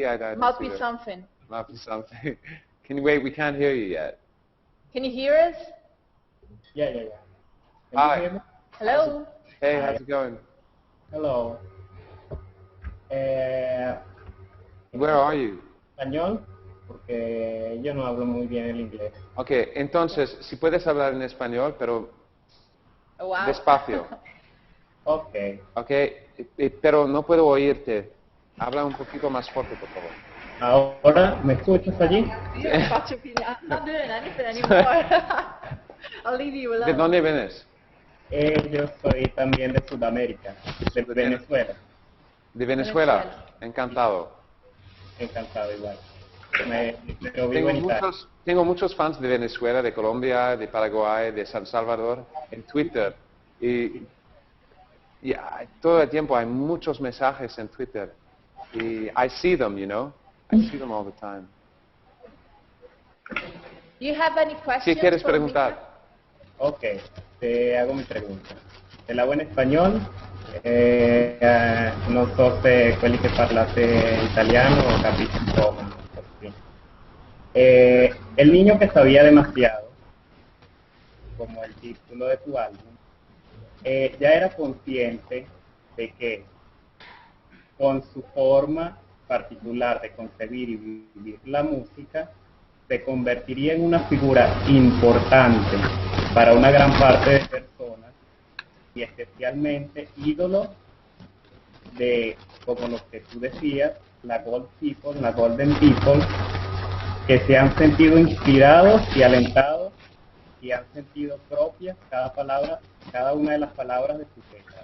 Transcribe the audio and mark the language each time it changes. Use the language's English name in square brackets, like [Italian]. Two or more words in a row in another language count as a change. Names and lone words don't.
[English] Malpi something. Malpi something. Can you wait? We can't hear you yet. Can you hear us? Yeah. Can Hi. you hear me? Hello. Hey, how's it going? Hello. Where are you? [Spanish] Español, porque yo no hablo muy bien el inglés. Okay, entonces, si puedes hablar en español, pero [English] Oh, wow. [Spanish] despacio. [English] Ok. [Spanish] Okay, pero no puedo oírte. Habla un poquito más fuerte, por favor. Ahora, ¿me escuchas allí? [Italian] Io non faccio più [English] not doing anything anymore. I'll leave you alone. [Spanish] ¿De dónde vienes? Yo soy también de Sudamérica, de Venezuela. De Venezuela. Encantado. Encantado igual. Pero vivo en Italia. Tengo muchos fans de Venezuela, de Colombia, de Paraguay, de San Salvador en Twitter. Y todo el tiempo hay muchos mensajes en Twitter. [English] Y I see them, you know. I see them all the time. Do you have any questions? [Spanish] ¿Qué quieres for preguntar? Mika? Ok, te hago mi pregunta. Te la hago en español. [Italian] Non so se quelli che parlate italiano capisci un po'. [Spanish] El niño que sabía demasiado, como el título de tu álbum, ya era consciente de que con su forma particular de concebir y vivir la música, se convertiría en una figura importante para una gran parte de personas y especialmente ídolos de, como los que tú decías, la Gold People, la Golden People, que se han sentido inspirados y alentados y han sentido propias cada una de las palabras de sus letras.